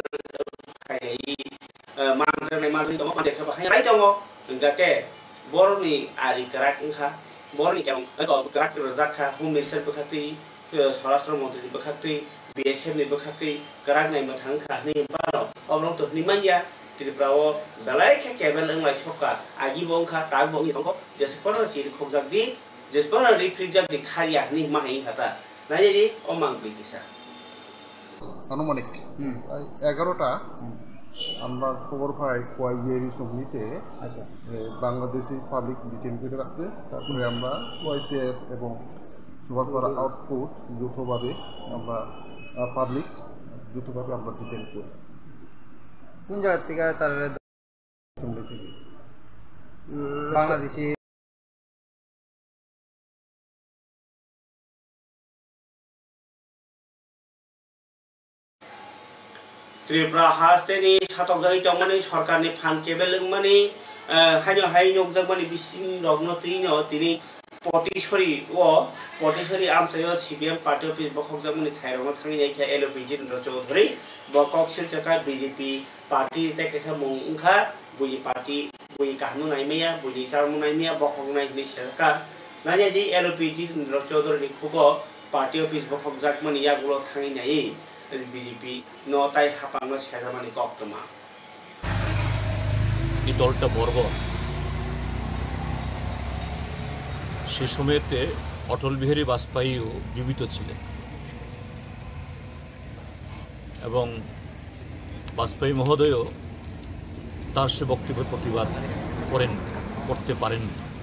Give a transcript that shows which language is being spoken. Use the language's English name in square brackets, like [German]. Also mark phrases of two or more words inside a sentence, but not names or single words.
[Kok Borok] खाइ मानजानाय मानजाय दङ मानजाय बाहाय राय दङ इंगाके बरनि आरि कराक ओंखा बरनि केम कराक रजाखा [English] home minister [Kok Borok] बखाखै स्वराष्ट्र मन्त्रि बखाखै बीएसएफ नि बखाखै कराक नाय मथांखा नि बारो अब्रं तो निमानिया त्रिपुराओ बेलाय केबेल ओंलाय सका आगि बंखा ताग बंनि दङ जेसपर सिरि खगजाकदि जेसपर रिफ्रिजाक दि खारिया नि माहाय हाता नायदि अमांगबि किसा [Bangla] আনুমানিক 11টা আমরা খবর পাই কোয়াইজেরি সমিতিতে বাংলাদেশি পাবলিক ডিটেইন করে রাখছে তারপরে আমরা ওয়াইপিএস এবং সুভাষপাড়া আউটপোস্ট যৌথভাবে আমরা পাবলিক যৌথভাবে আমরা ডিটেইন করি কোন জায়গা থেকে তার বাংলাদেশি [Kok Borok] त्रिपुरा हास्टेनि सातक जाय दंमानि सरकारनि फान केबेल मानि हाइनो हाइ नगजाकमानि बिसिं रगनतिनो तिनि पटिसरी आमसायो सीपीएम [English] party office [Kok Borok] बखकजाकमानि थाइरनो थाङि जायखिया एलओपी जितेन्द्र चौधरी बकक सिलचका बीजेपी पार्टी तेकेसा मुंखा बुई पार्टी बुई काहनु नाइमेया बुई चारमु नाइमेया बखक नाइनि सेका नायदि एलओपी जितेन्द्र चौधरी खुगो [English] party office [Kok Borok] बखकजाकमानि यागुलो थाङि नाइ বিজেপি ন তাই হাপাংনো সেজামানি কক্তমা [Bangla] এই দলটা বর্বর। সে সময়তে অটল বিহারী বাজপেয়ীও জীবিত ছিলেন এবং বাজপেয়ী মহোদয়ও তার সে বক্তব্যের প্রতিবাদ করতে পারেননি।